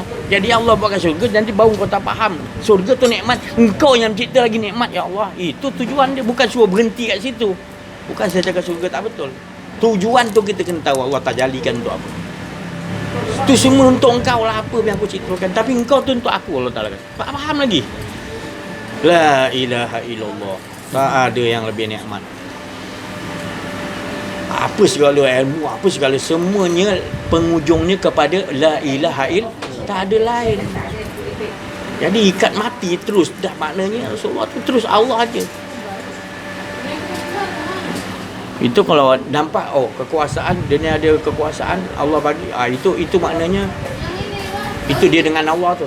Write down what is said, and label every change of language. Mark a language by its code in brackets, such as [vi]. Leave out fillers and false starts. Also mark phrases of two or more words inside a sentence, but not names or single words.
[ms] Jadi Allah buatkan syurga, nanti baru kau tak faham. Syurga tu nikmat, engkau yang cipta lagi nikmat, ya Allah. Itu tujuan dia, bukan suruh berhenti kat situ. Bukan saya cakap syurga tak betul. Tujuan tu kita kena tahu Allah tak jalikan untuk apa. Itu semua untuk engkau lah apa yang aku ceritakan. Tapi engkau tu untuk aku, Allah Ta'ala. Tak faham lagi. [ar] لا إله إلا الله. [ms] Tak ada yang lebih nikmat. Apa segala ilmu, apa segala semuanya penghujungnya kepada [ar] لا إله إلا الله. [ms] Tak ada lain. Jadi ikat mati terus. Dah maknanya Rasulullah tu terus Allah aja. Itu kalau nampak kekuasaan, dia ni ada kekuasaan Allah bagi. Itu maknanya itu dia dengan Allah tu.